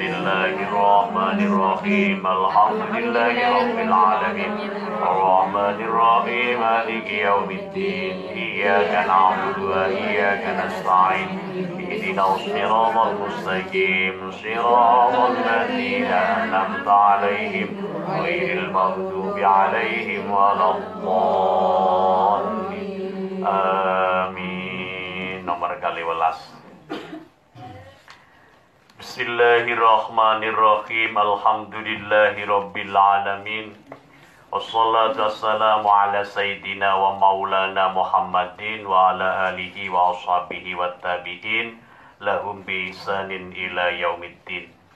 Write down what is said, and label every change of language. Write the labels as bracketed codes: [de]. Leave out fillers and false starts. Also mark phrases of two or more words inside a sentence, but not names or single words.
[ar] الله الرحمن الرحيم الحمد لله رب العالمين الرحمن الرحيم مالك يوم الدين إياك نعبد وإياك نستعين اهدنا الصراط المستقيم صراط الذين أنعمت عليهم غير المغضوب عليهم ولا الضالين آمين. [jv] Nomor kali welas. [ar] Bismillahirrahmanirrahim. الحمد لله رب العالمين والصلاة والسلام على سيدنا ومولانا محمد وعلى آله وأصحابه وتابعين لهم بإحسان إلى يوم الدين.